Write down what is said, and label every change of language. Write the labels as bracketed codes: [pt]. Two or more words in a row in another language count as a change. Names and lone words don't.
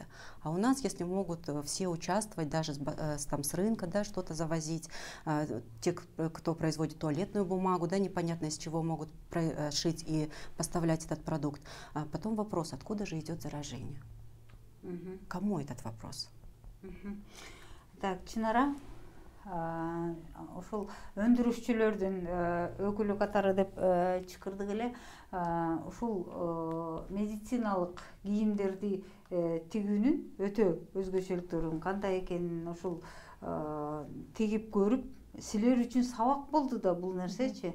[ru] А у нас, если могут все участвовать, даже с рынка, да, что-то завозить, те, кто производит туалетную бумагу, да, непонятно из чего могут шить и поставлять этот продукт. А потом вопрос, откуда же идет заражение? Кому этот вопрос? Так, [ky] Чынара, ошол өндүрүшчүлөрдүн өкүлү катары деп чакырдык эле. Ушул медициналык кийимдерди тигүүнүн өтө өзгөчөлүктөрүн кандай экенин ушул тигип көрүп, силер үчүн сабак болду да бул нерсечи.